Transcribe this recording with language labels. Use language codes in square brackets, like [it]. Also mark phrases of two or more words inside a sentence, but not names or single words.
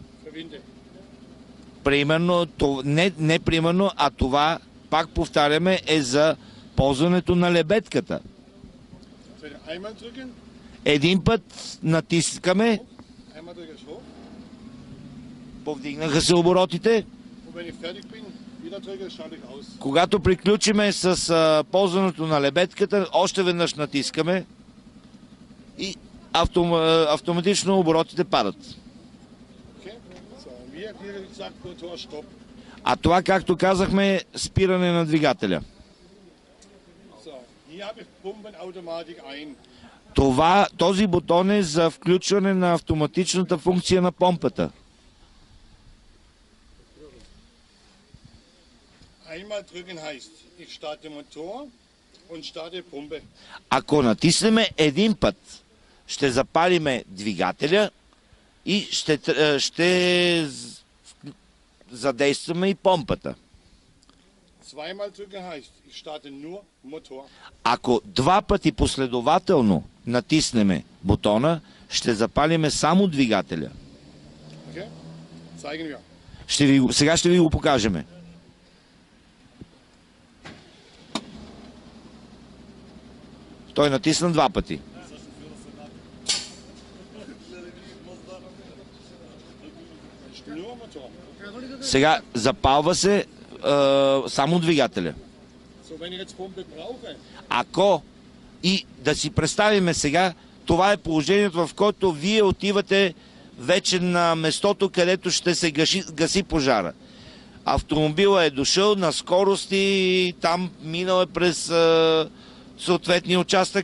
[bg] Примерно, не примерно, а това, пак повтаряме, е за ползването на лебедката. Един път натискаме, повдигнаха се оборотите [de] Wieder drücke, schalte ich aus. [bg] Когато приключиме с ползването на лебедката, още веднъж натискаме и автоматично оборотите падат. Okay. [de] So, wie gesagt, Motor Stopp. [bg] А това, както казахме, спиране на двигателя. [de] So, hier habe ich Pumpenautomatik ein. [bg] Този бутон е за включване на автоматичната функция на помпата. [de] Einmal drücken heißt, ich starte Motor und starte Pumpe. [bg] Ако натиснеме един път, ще запалиме двигателя и ще задействаме и помпата. [de] Zweimal drücken heißt, ich starte nur Motor. [bg] Ако два пъти последователно натиснеме бутона, ще запалиме само двигателя. [de] Okay? Zeigen wir. [bg] Сега ще ви го покажеме. Той натисна два пъти. [de] Nur Motor. [bg] Сега запалва се само двигателя. [de] So, wenn ich jetzt Pumpe brauche, [bg] Ако и да си представиме сега, това е положението, в което вие отивате вече на местото, където ще се гаси пожара. Автомобилът е дошъл на скорост и там минал е през съответния участък.